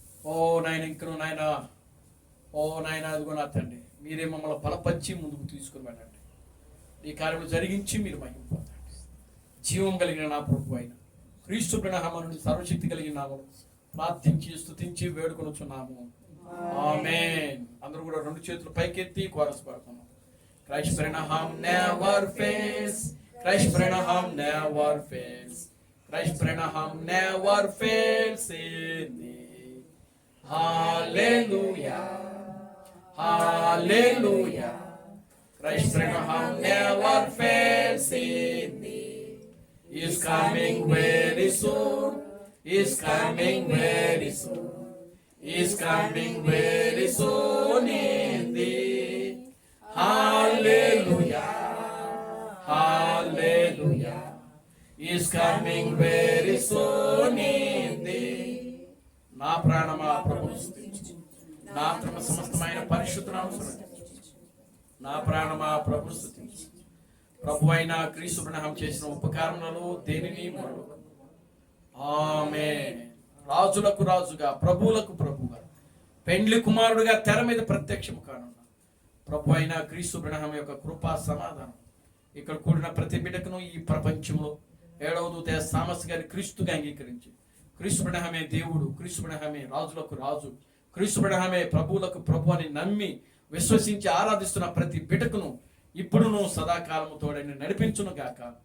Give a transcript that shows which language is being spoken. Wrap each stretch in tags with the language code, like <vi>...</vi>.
<te>ఓ నాయన ఇంకను నాయన, ఓ నాయన అదిగో నా తండ్రి, మీరే మమ్మల్ని బలపరిచి ముందుకు తీసుకుని వెళ్ళండి. ఈ కార్యములు జరిగించి మీరు మహిమ పొందండి. జీవం కలిగిన నా ప్రభు అయిన క్రీస్తు ప్రణామను సర్వశక్తి కలిగిన నామము ప్రార్థించి స్తుతించి వేడుకొనుచున్నాము. ఆమేన్. అందరూ కూడా రెండు చేతులు పైకెత్తి chorus పాడుతున్నాం.</te> <en>Christ Branham never fails, Christ Branham never fails, Christ Branham never fails in thee. Hallelujah, hallelujah, Christ Branham never fails in thee. He is coming very soon, He is coming very soon, He is coming very soon in thee. Hallelujah, hallelujah, He is coming very soon in thee.</en> <te>నా ప్రాణమా ప్రభువును స్తుతించు, నా ఆత్మ సమస్తమైన పరిశుద్ధ నామమున స్తుతించు. నా ప్రాణమా ప్రభువును స్తుతించు. ప్రభు అయిన క్రీస్తు ప్రణామం చేసిన ఉపకారములలో దేనిని మరొక. ఆమేన్. రాజులకు రాజుగా, ప్రభువులకు ప్రభువుగా, పెండ్లి కుమారుడుగా తెర మీద ప్రత్యక్షము కానున్న ప్రభు అయిన క్రీస్తు ప్రణామం యొక్క కృపా సమాధానం ఇక్కడ కూడిన ప్రతి బిడ్డకును ఈ ప్రపంచంలో 7వ దూత థామస్ గారి క్రీస్తుగా అంగీకరించి, క్రీస్తు ప్రణామే దేవుడు, క్రీస్తు ప్రణామే రాజులకు రాజు, క్రీస్తు ప్రణామే ప్రభువులకు ప్రభు అని నమ్మి విశ్వసించి ఆరాధిస్తున్న ప్రతి బిడ్డకును ఇప్పుడును సదాకాలము తోడని నడిపించును గాక.</te>